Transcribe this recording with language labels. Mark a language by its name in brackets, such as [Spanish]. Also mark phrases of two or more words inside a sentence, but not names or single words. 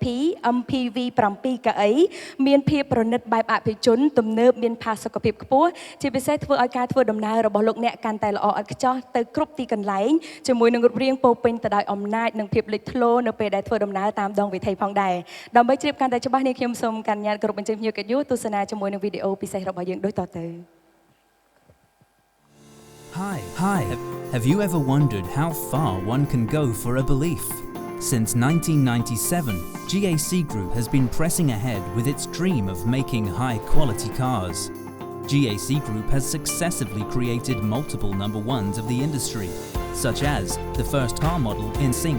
[Khmer] MPV 7 កៅអីមានភាពប្រណិតបែបអភិជនទំនើបមានផាសុកភាពខ្ពស់ជាពិសេសធ្វើឲ្យការធ្វើដំណើររបស់លោកអ្នកកាន់តែល្អឥតខ្ចោះទៅគ្រប់ទីកន្លែងជាមួយនឹងរូបរាងពោពេញទៅដោយអំណាចនិងភាពលេចធ្លោនៅពេលដែលធ្វើដំណើរតាមដងវិថីផងដែរដើម្បីជ្រាបកាន់តែច្បាស់នេះខ្ញុំសូមការអនុញ្ញាតគោរពអញ្ជើញភ្ញៀវកិត្តិយសទស្សនាជាមួយនឹងវីដេអូពិសេសរបស់យើងដូចតទៅ [English] Hi. Have you ever wondered how far one can go for a belief? Since 1997, GAC Group has been pressing ahead with its dream of making high-quality cars. GAC Group has successively created multiple number ones of the industry, such as the first car model in sync